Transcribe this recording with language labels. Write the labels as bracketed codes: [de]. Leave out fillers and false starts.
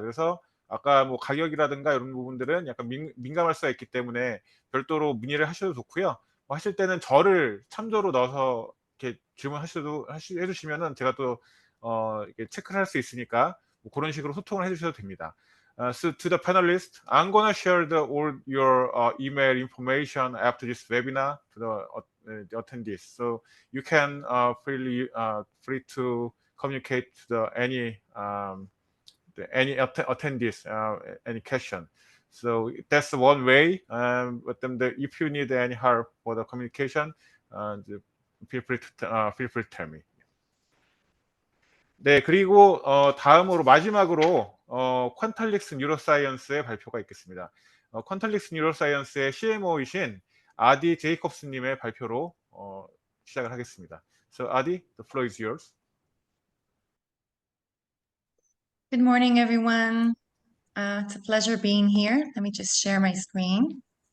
[ko] 그래서 아까 뭐 가격이라든가 이런 부분들은 약간 민감할 수가 있기 때문에 별도로 문의를 하셔도 좋고요. 뭐 하실 때는 저를 참조로 넣어서 이렇게 해주시면은 제가 또 이렇게 체크를 할 수 있으니까 뭐 그런 식으로 소통을 해주셔도 됩니다. [en] So to the panelists, I'm gonna share all your email information after this webinar to the attendees. So you can free to communicate to any attendees any question. So that's one way. But then if you need any help for the communication, feel free to tell me. [ko] 네, 그리고 다음으로 마지막으로 퀀탈릭스 뉴로사이언스의 발표가 있겠습니다. 퀀탈릭스 뉴로사이언스의 CMO이신 아디 제이콥스님의 발표로 시작을 하겠습니다. [en] So Adi, the floor is yours. Good morning, everyone. It's a pleasure being here. Let me just share my screen.